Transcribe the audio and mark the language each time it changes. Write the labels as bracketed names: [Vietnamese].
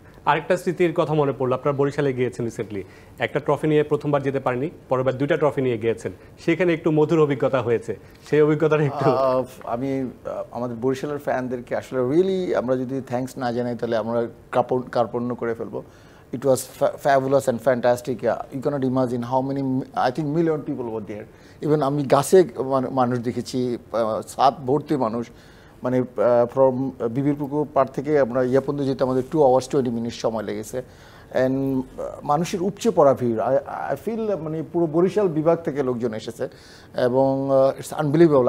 [Bangla] আরেকটা স্মৃতির কথা মনে পড়লো, আপনারা বরিশালে গিয়েছেন রিসেন্টলি, একটা ট্রফি নিয়ে প্রথমবার যেতে পারেনি, পরেরবার 2টা ট্রফি নিয়ে গিয়েছেন, সেখানে একটু মধুর অভিজ্ঞতা হয়েছে, সেই অভিজ্ঞতাটা একটু। আমি আমাদের বরিশালের ফ্যানদেরকে আসলে রিয়েলি আমরা যদি থ্যাঙ্কস না জানাই তাহলে আমরা কার্পণ্য করে ফেলবো। [English] It was fabulous and fantastic. You cannot imagine how many, I think million people were there. [Bangla] Even আমি গাছে মানুষ দেখেছি, সাত ভর্তি মানুষ, মানে ফ্রম বিবিরপুকুর পার থেকে আমরা ইয়া পর্যন্ত যেতে আমাদের [English] 2 hours 20 minutes [Bangla] সময় লেগেছে। অ্যান্ড মানুষের উপচে পড়া ভিড়, [English] I feel [Bangla] মানে পুরো বরিশাল বিভাগ থেকে লোকজন এসেছে এবং [English] It's unbelievable.